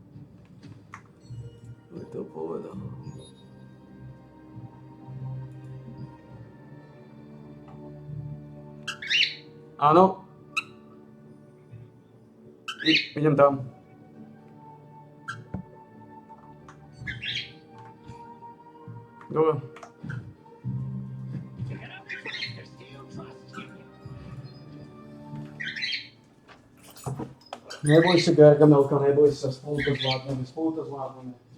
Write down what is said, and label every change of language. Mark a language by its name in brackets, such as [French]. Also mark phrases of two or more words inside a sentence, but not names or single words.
[Slovak] Kto by to povedal? Áno. Idem tam. Dobre. [English] You can only trust the Steel Trust Union. [Slovak] Neboj sa, Gargamelka, neboj sa, spolu to zvládneme.